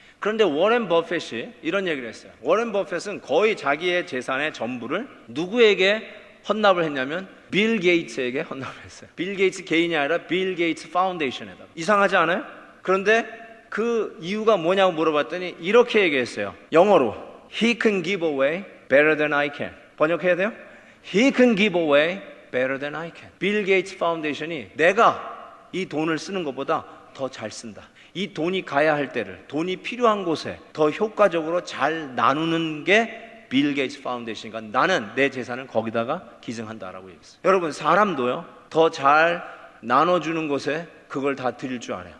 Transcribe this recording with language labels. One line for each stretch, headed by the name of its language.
Korean: 그런데 워렌 버핏이 이런 얘기를 했어요. 워렌 버핏은 거의 자기의 재산의 전부를 누구에게 헌납을 했냐면 빌 게이츠에게 헌납을 했어요. 빌 게이츠 개인이 아니라 빌 게이츠 파운데이션에다가. 이상하지 않아요? 그런데 그 이유가 뭐냐고 물어봤더니 이렇게 얘기했어요. 영어로
English: He can give away better than I can.
Korean: 번역해야 돼요?
English: He can give away better than I can.
Korean: 빌 게이츠 파운데이션이 내가 이 돈을 쓰는 것보다 더 잘 쓴다. 이 돈이 가야 할 때를, 돈이 필요한 곳에 더 효과적으로 잘 나누는 게 빌 게이츠 파운데이션이니까 나는 내 재산을 거기다가 기증한다라고 얘기했어요. 여러분, 사람도요, 더 잘 나눠주는 곳에 그걸 다 드릴 줄 알아요.